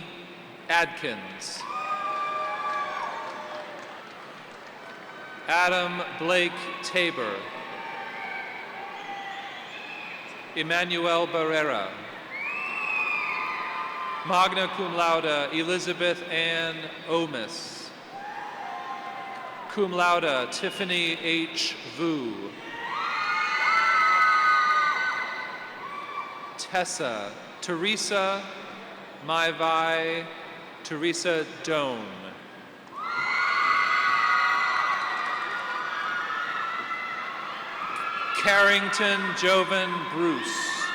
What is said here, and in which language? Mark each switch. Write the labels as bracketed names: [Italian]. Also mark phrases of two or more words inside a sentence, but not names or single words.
[English] Adkins. Adam Blake Tabor. Emmanuel Barrera. [Latin] Magna cum laude [English] Elizabeth Ann Omis. [Latin] Cum laude [English] Tiffany H. Vu. Tessa Teresa Maivai Teresa Doan. Carrington Jovan Bruce.